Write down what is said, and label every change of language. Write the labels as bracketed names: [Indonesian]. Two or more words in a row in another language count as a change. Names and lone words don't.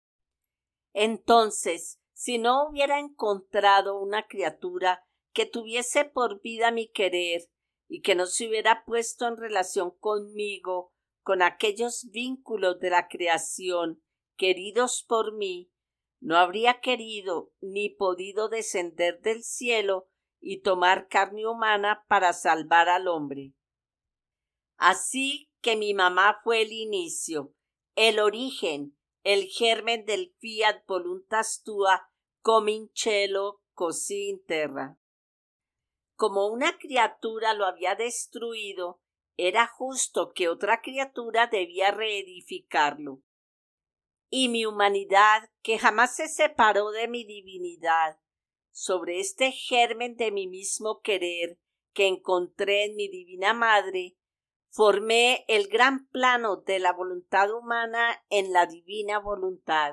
[Spanish] Entonces, si no hubiera encontrado una criatura que tuviese por vida mi querer y que no se hubiera puesto en relación conmigo con aquellos vínculos de la creación queridos por mí, no habría querido ni podido descender del cielo y tomar carne humana para salvar al hombre. Así que mi mamá fue el inicio, el origen, el germen del [Latin] fiat voluntas tua [Italian] cum in cielo così in terra. [Spanish] Como una criatura lo había destruido, era justo que otra criatura debía reedificarlo. Y mi humanidad, que jamás se separó de mi divinidad, sobre este germen de mi mismo querer, que encontré en mi Divina Madre, formé el gran plano de la voluntad humana en la divina voluntad.